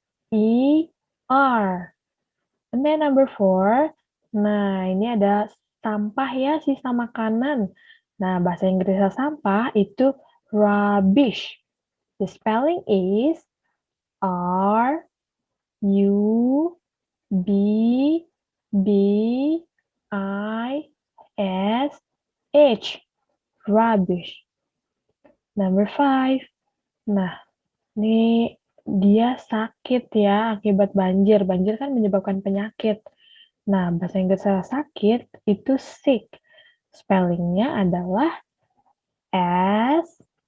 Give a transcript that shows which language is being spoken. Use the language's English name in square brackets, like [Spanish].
[English] R-I-V-E-R. And then number 4. [Indonesian] Nah, ini ada sampah ya, sisa makanan. Nah, bahasa Inggrisnya sampah itu rubbish. [English] The spelling is R U B B I S H. Rubbish. Number 5. [Indonesian] Nah, ini dia sakit ya akibat banjir. Banjir kan menyebabkan penyakit. Nah, bahasa Inggris sakit itu sick. Spellingnya adalah S-I-C-K.